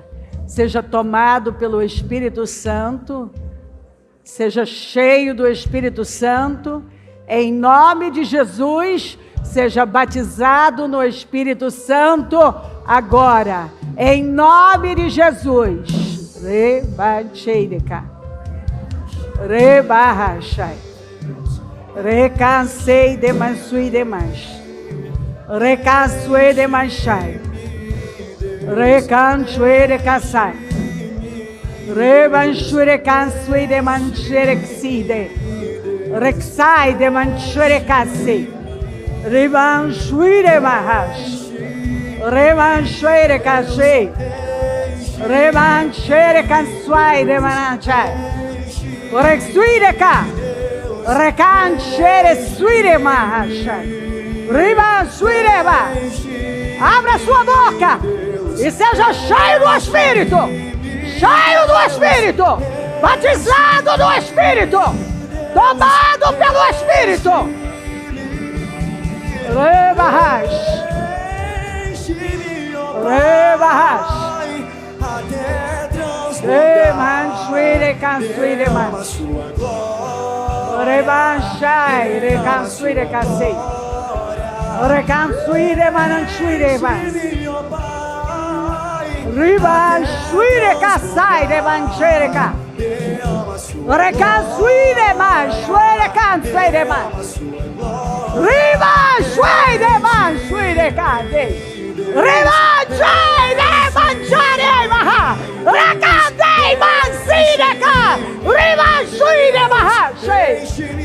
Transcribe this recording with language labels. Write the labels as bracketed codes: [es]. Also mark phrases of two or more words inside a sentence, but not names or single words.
[pt] Seja tomado pelo Espírito Santo. Seja cheio do Espírito Santo. Em nome de Jesus, seja batizado no Espírito Santo agora. Em nome de Jesus. Rebacheireka. Rebahashai. Recansei de mansui de manch. Recansui de manchai. Recansui de cansai. Rebanshure cansui de mancherexide. Rexai de manchure cassi. Rebanshui de mahash. Rebanshure cassi. Rebanshure cansuai de manachai. Rexui de ca. Recanshere sui de mahashai. Rebanshui de ba. Abra sua boca e seja cheio do Espírito. Cheio do Espírito, batizado no Espírito, tomado pelo Espírito. Rebahash, rebahash, remansuire cansuire manch, rebanchai recansuire cassei, recansuire manansuire manch. Riba shuire kasai de manchereka. Rekan shuire man shuire kan shuire man. Riba shuire man shuire kan de. Riba shuire man shuire maha. Rekan de man shuire ka. Riba shuire maha shui.